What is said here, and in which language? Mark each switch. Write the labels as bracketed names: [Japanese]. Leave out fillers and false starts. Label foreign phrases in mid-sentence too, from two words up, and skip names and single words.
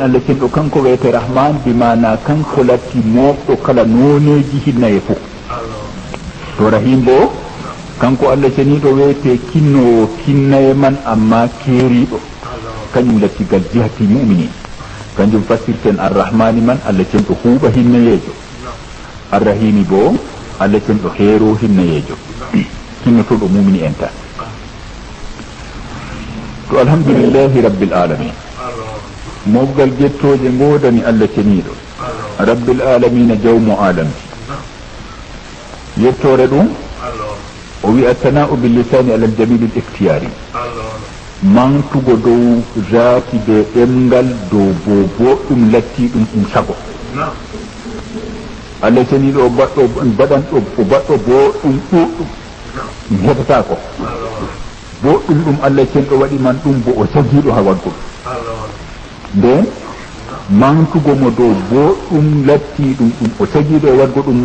[Fula] Allah cenɗo kanko wiyete rahman bimana kanko latti moɓɗo kala noneji hinnaye fof to rahim bo kanko Allah ceniɗo wiyete kinnowo kinnaye man amma keeriɗo kañum latti gal jihati muminin kanjum fassirten arrahmani man Allah cenɗo huuɓa hinnayejo arrahimi bo Allah cenɗo heero hinnayejo kinnotoɗo mumini en tan to [Arabic] الحمد لله رب العالمين [Fula] mobgal jettoje godani Allah ceniɗo [Arabic] رب العالمين [Fula] jawmo alamji yettore ɗum o wi [Arabic] الثناء باللسان على الجميل الاختياري [Fula] mantugo dow zati be ɗemgal dow boɗɗum latti ɗum sago Allah ceniɗo o baɗɗo boɗɗum ɗuɗɗum ɗum heɓata ko boɗɗum ɗum Allah cenɗo waɗi man ɗum bo o sagiɗo ha wadgo nden mantugo mo dow boɗɗum latti ɗum o sagiɗo e wadgo ɗum